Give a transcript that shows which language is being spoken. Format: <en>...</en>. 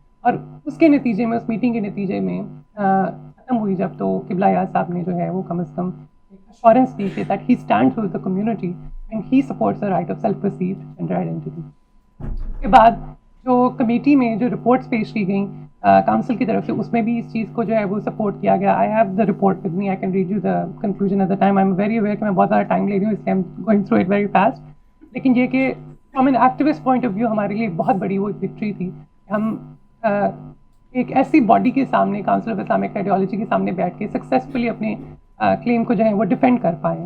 <ur>اور اس کے نتیجے میں، اس میٹنگ کے نتیجے میں ختم ہوئی جب، تو قبلہ یار صاحب نے جو ہے وہ کم از کم assurance دی کہ</ur> <en>that he stands with the community and he supports the right of self-perceived gender identity.</en> <ur>اس کے بعد جو کمیٹی میں جو رپورٹس پیش کی گئیں کاؤنسل کی طرف سے، اس میں بھی اس چیز کو جو ہے وہ سپورٹ کیا گیا.</ur> <en>I have the report with me, I can read you the conclusion at the time. I am very aware</en> <ur>کہ میں بہت زیادہ ٹائم لے رہی ہوں، اس لیے</ur> <en>I am going through it very fast.</en> <ur>لیکن یہ کہ</ur> <en>from an activist point of view</en> <ur>ہمارے لیے بہت بڑی وہ وکٹری تھی. ہم ایک ایسی باڈی کے سامنے، کاؤنسل آف اسلامک آئیڈیالوجی کے سامنے بیٹھ کے سکسیزفلی اپنے کلیم کو جو ہے وہ ڈیفینڈ کر پائیں.</ur>